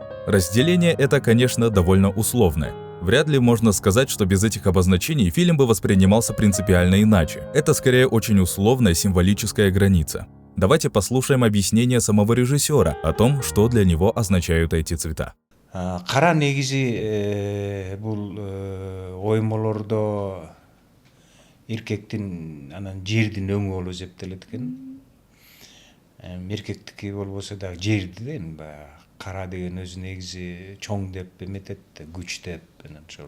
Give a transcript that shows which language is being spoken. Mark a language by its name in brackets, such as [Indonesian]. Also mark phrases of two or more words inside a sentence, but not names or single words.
[Russian] Разделение это, конечно, довольно условное. Вряд ли можно сказать, что без этих обозначений фильм бы воспринимался принципиально иначе. Это скорее очень условная символическая граница. Давайте послушаем объяснение самого режиссера о том, что для него означают эти цвета. [Kyrgyz] Кара негизи бул оймолордо эркектин анан жердин өңү болуп эсептелет экен. Эркектики болбосо дагы жерди да эми баягы кара деген өзү негизи чоң деп эметет, күч деп анан ошол.